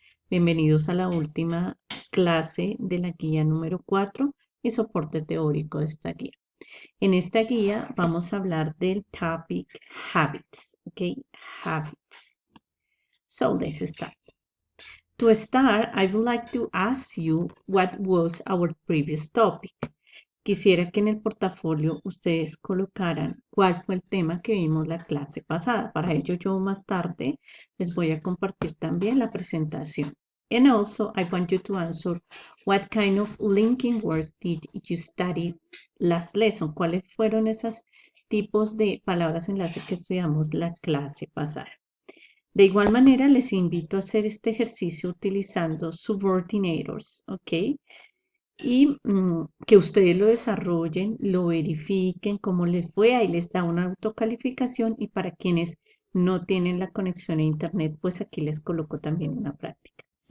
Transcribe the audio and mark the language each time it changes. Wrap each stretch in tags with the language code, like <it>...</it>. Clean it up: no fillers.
<es>Bienvenidos a la última clase de la guía número 4 y soporte teórico de esta guía. En esta guía vamos a hablar del topic habits, ¿ok?</es> <en>Habits. So let's start. To start, I would like to ask you what was our previous topic.</en> <es>Quisiera que en el portafolio ustedes colocaran cuál fue el tema que vimos la clase pasada. Para ello yo más tarde les voy a compartir también la presentación.</es> <en>And also I want you to answer what kind of linking words did you study last lesson.</en> <es>¿Cuáles fueron esos tipos de palabras enlace que estudiamos la clase pasada? De igual manera les invito a hacer este ejercicio utilizando subordinators, ¿ok? Y que ustedes lo desarrollen, lo verifiquen, cómo les fue, ahí les da una autocalificación y para quienes no tienen la conexión a internet, pues aquí les coloco también una práctica.</es>